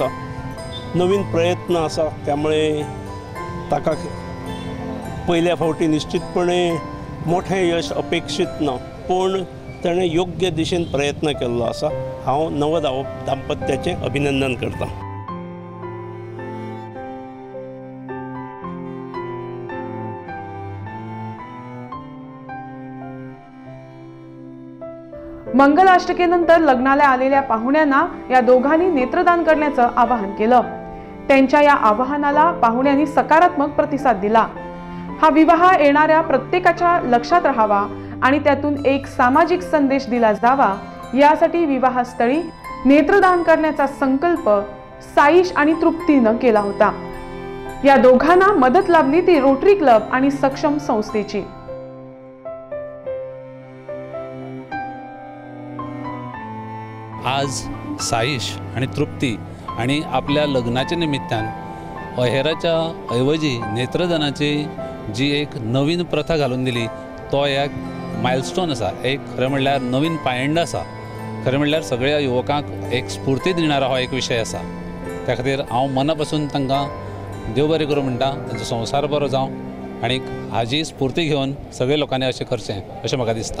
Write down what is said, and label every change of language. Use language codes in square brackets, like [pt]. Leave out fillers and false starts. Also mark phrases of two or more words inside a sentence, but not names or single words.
[kok] नवीन प्रयत्न आसा, त्यामुळे ताका पयल्या फावटी निश्चितपणे मोठें यश अपेक्षित ना, पण ताणें योग्य दिशेन प्रयत्न केल्लो आसा। हांव नव दाम्पत्याचें अभिनंदन करतां। [mr] मंगलाष्टकेनंतर लग्नाला आलेल्या पाहुण्यांना या दोघांनी नेत्रदान करण्याचं आवाहन केलं। त्यांच्या या आवाहनाला पाहुण्यांनी सकारात्मक प्रतिसाद दिला। हा विवाह येणाऱ्या प्रत्येकाच्या लक्षात राहावा आणि त्यातून एक सामाजिक संदेश दिला जावा यासाठी विवाहस्थळी नेत्रदान करण्याचा संकल्प साईश आणि तृप्तीनं केला होता। या दोघांना मदत लाभली ती रोटरी क्लब आणि सक्षम संस्थेची। [kok] आज साईश आणि तृप्ती आणि आपल्या लग्नाच्या निमित्तान अहेराच्या ऐवजी नेत्रदानाची जी एक नवीन प्रथा घालून दिली तो एक मायलस्टोन आसा, एक खरें म्हणल्यार नवीन पायंड आसा। खरें म्हणल्यार सगळ्या युवकांक एक स्फूर्ती दिणारा हो एक विशय आसा। त्या खातीर हांव मनापासून तांकां देव बरें करूं म्हणटा, तांचो संवसार बरो जावं आनी हाजी स्फूर्ती घेवन सगळे लोकांनी अशें करचें अशें म्हाका दिसता।